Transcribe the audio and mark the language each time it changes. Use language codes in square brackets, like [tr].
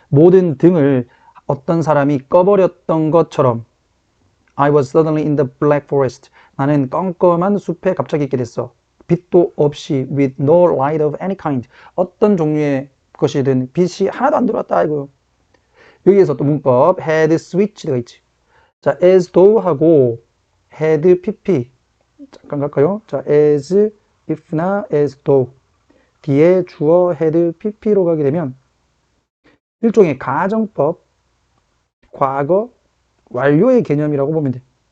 [ko] 모든 등을 어떤 사람이 꺼버렸던 것처럼. [en] I was suddenly in the black forest. [ko] 나는 껌껌한 숲에 갑자기 있게 됐어. 빛도 없이 [en] with no light of any kind. [ko] 어떤 종류의 것이든 빛이 하나도 안 들어왔다 이거. 여기에서 또 문법 had switched가 있지. 자, as though하고 had pp 잠깐 갈까요? 자, as if나 as though 뒤에 주어 had pp로 가게 되면 일종의 가정법 과거 완료의 개념이라고 보면 돼.